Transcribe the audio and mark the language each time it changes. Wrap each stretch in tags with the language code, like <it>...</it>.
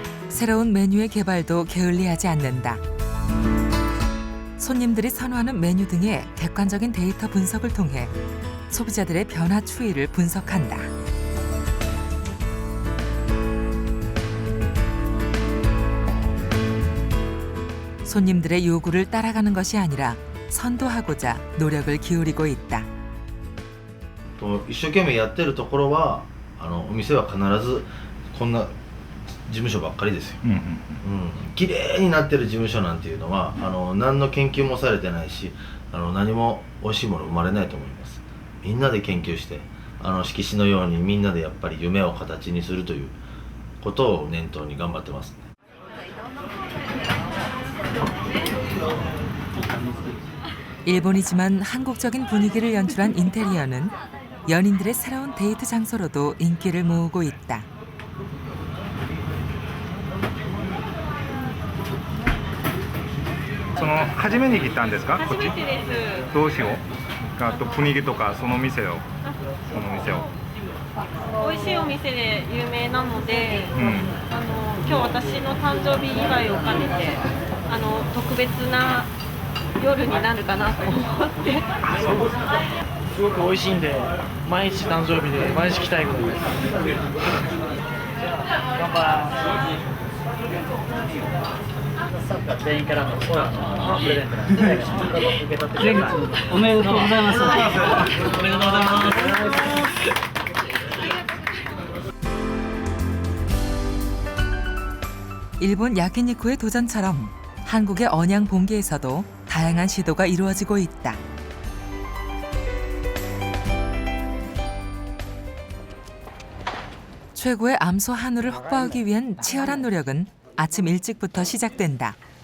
<ko>새로운 메뉴의 개발도 게을리하지 않는다. 손님들이 선호하는 메뉴 등의 객관적인 데이터 분석을 통해 소비자들의 변화 추이를 분석한다. 손님들의 요구를 따라가는 것이 아니라 선도하고자 노력을 기울이고 있다.</ko> <ja>一生懸命やってるところはお店は必ずこんな事務所ばっかりですよ。綺麗になってる事務所なんていうのは何の研究もされてないし何も美味しいもの生まれないと思います。みんなで研究して色紙のようにみんなでやっぱり夢を形にするということを念頭に頑張ってますね。</ja> <ko>일본이지만 한국적인 분위기를 연출한 인테리어는 연인들의 새로운 데이트 장소로도 인기를 모으고 있다.</ko> <ja>初めに来たんですか？初めてです。どうしよう。あと雰囲気とかその店を。美味しいお店で有名なので、今日私の誕生日祝いを兼ねて特別な夜になるかなと思って。すごく美味しいんで毎日誕生日で毎日来たいぐらいです。全員からのコーラのプレゼントなんで、受け取ってください。おめでとうございます。おめでとうございます。</ja> <ko>일본 야키니쿠의 도전처럼 한국의 언양 봉기에서도 다양한 시도가 이루어지고 있다. 최고의 암소 한우를 확보하기 위한 치열한 노력은 아침 일찍부터 시작된다.</ko>